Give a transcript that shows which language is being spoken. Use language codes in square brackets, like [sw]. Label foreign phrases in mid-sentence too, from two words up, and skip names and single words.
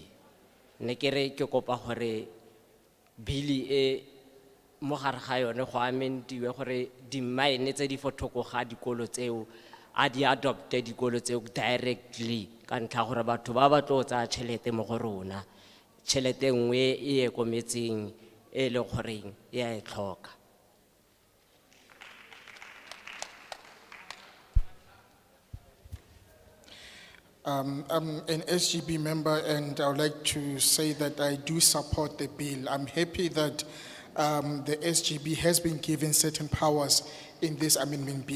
[tn] Ne ke re ke kopa gore billi e mo gare ga yone go amentiwe gore di mine tse di fotoko ga dikolo tseo a di adopte dikolo tseo directly ka ntlha gore batho ba ba tlo tsa tšhelete mo go rona, tšhelete nngwe e ye ko metseng e le goreng ya e tlhoka. [en] I'm an SGB member and I would like to say that I do support the bill. I'm happy that the SGB has been given certain powers in this amendment bill.